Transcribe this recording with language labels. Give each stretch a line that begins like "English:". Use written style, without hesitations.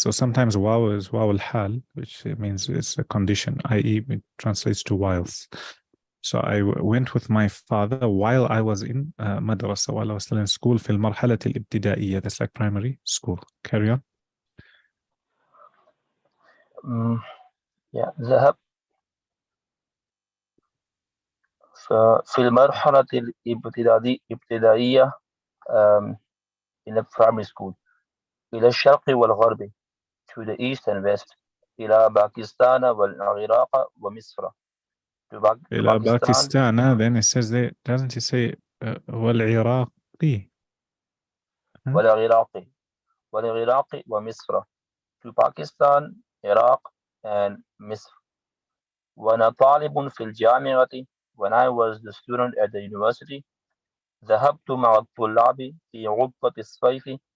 English: So sometimes waw is waw al-hal, which means it's a condition, i.e. it translates to whilst. So I went with my father while I was in madrasa, while I was still in school
Arabic: في المرحلة الابتدائية.
English: That's like primary school. Carry on.
Arabic: ذهب في المرحلة الابتدائية
English: in the primary school
Arabic: إلى الشرق والغرب
English: to the east and west
Arabic: إلى باكستان والعراق ومصر إلى باكستان.
English: Then it says there, doesn't it say والعراقي?
Arabic: والعراق ومصر
English: to Pakistan, Iraq and مصر.
Arabic: وأنا طالب في الجامعة
English: when I was the student at the university.
Arabic: ذهبت مع الطلاب في عطلة الصيف.